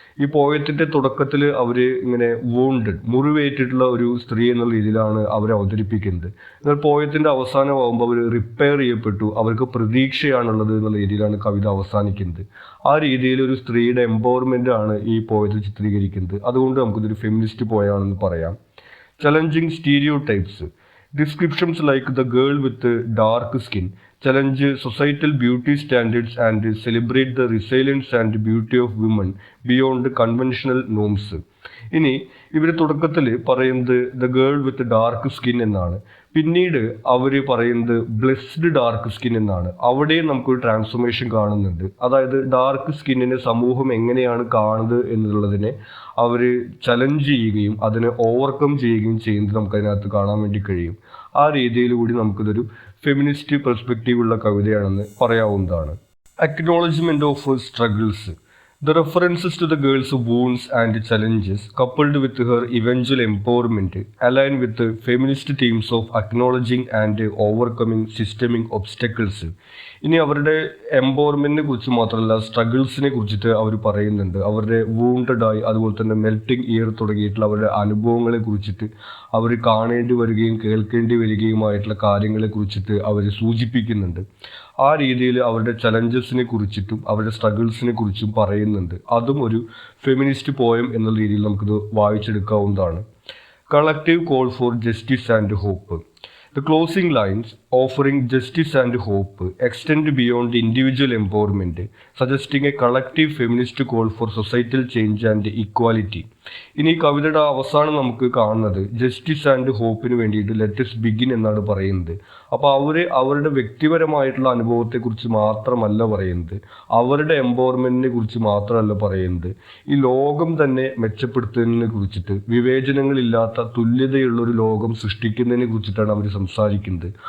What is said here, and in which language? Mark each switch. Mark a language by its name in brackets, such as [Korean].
[Malayalam] ഈ പോയത്തിൻ്റെ തുടക്കത്തിൽ അവർ ഇങ്ങനെ വൂണ്ടഡ്, മുറിവേറ്റിട്ടുള്ള ഒരു സ്ത്രീ എന്നുള്ള രീതിയിലാണ് അവരെ അവതരിപ്പിക്കുന്നത്. എന്നാൽ പോയത്തിൻ്റെ അവസാനമാകുമ്പോൾ അവർ റിപ്പയർ ചെയ്യപ്പെട്ടു, അവർക്ക് പ്രതീക്ഷയാണുള്ളത് എന്നുള്ള രീതിയിലാണ് കവിത അവസാനിക്കുന്നത്. ആ രീതിയിൽ ഒരു സ്ത്രീയുടെ എംപവർമെൻ്റ് ആണ് ഈ പോയത്തിൽ ചിത്രീകരിക്കുന്നത്. അതുകൊണ്ട് നമുക്കിതൊരു ഫെമിനിസ്റ്റ് പോയാണെന്ന് പറയാം. [English] Challenging stereotypes. Descriptions like the girl with the dark skin challenge societal beauty standards and celebrate the resilience and beauty of women beyond conventional norms. [Malayalam] ഇനി ഇവർ തുടക്കത്തിൽ പറയുന്നത് the girl with dark skin എന്നാണ്. പിന്നീട് അവർ പറയുന്നത് blessed dark skin എന്നാണ്. അവിടെയും നമുക്കൊരു ട്രാൻസ്ഫോർമേഷൻ കാണുന്നുണ്ട്. അതായത് ഡാർക്ക് സ്കിന്നിനെ സമൂഹം എങ്ങനെയാണ് കാണുന്നത് എന്നുള്ളതിനെ അവർ ചലഞ്ച് ചെയ്യുകയും അതിനെ ഓവർകം ചെയ്യുകയും ചെയ്യുന്നത് നമുക്കതിനകത്ത് കാണാൻ വേണ്ടി കഴിയും. ആ രീതിയിൽ കൂടി നമുക്കിതൊരു ഫെമിനിസ്റ്റ് പെർസ്പെക്റ്റീവ് ഉള്ള കവിതയാണെന്ന് പറയാവുന്നതാണ്. [English] Acknowledgement of struggles. The references to the girl's wounds and challenges, coupled with her eventual empowerment, align with the feminist themes of acknowledging and overcoming systemic obstacles. [Malayalam] ഇനി അവരുടെ എംപവർമെൻറ്റിനെ കുറിച്ച് മാത്രമല്ല, സ്ട്രഗിൾസിനെ കുറിച്ചിട്ട് അവർ പറയുന്നുണ്ട്. അവരുടെ വൂണ്ടഡായി, അതുപോലെ തന്നെ മെൽറ്റിംഗ് ഇയർ തുടങ്ങിയിട്ടുള്ള അവരുടെ അനുഭവങ്ങളെ കുറിച്ചിട്ട്, അവർ കാണേണ്ടി വരികയും കേൾക്കേണ്ടി വരികയുമായിട്ടുള്ള കാര്യങ്ങളെ കുറിച്ചിട്ട് അവർ സൂചിപ്പിക്കുന്നുണ്ട്. ആ രീതിയിൽ അവരുടെ ചലഞ്ചസിനെ കുറിച്ചിട്ടും അവരുടെ സ്ട്രഗിൾസിനെ കുറിച്ചും പറയുന്നുണ്ട്. അതും ഒരു ഫെമിനിസ്റ്റ് പോയം എന്നുള്ള രീതിയിൽ നമുക്കിത് വായിച്ചെടുക്കാവുന്നതാണ്. [English] Collective call for justice and hope. The closing lines, offering justice and hope, extend beyond individual empowerment, suggesting a collective feminist call for societal change and equality. [Malayalam] ഇനി കവിതയുടെ അവസാനം നമുക്ക് കാണുന്നത് ജസ്റ്റിസ് ആൻഡ് ഹോപ്പിന് വേണ്ടിയിട്ട് let's begin എന്നാണ് പറയുന്നത്. അപ്പോൾ അവരുടെ വ്യക്തിപരമായിട്ടുള്ള അനുഭവത്തെക്കുറിച്ച് മാത്രമല്ല പറയുന്നത്, അവരുടെ എംപവർമെൻറ്റിനെ കുറിച്ച് മാത്രമല്ല പറയുന്നത്, ഈ ലോകം തന്നെ മെച്ചപ്പെടുത്തുന്നതിനെ കുറിച്ചിട്ട്, വിവേചനങ്ങളില്ലാത്ത തുല്യതയുള്ളൊരു ലോകം സൃഷ്ടിക്കുന്നതിനെ കുറിച്ചിട്ടാണ് അവർ സംസാരിക്കുന്നത്.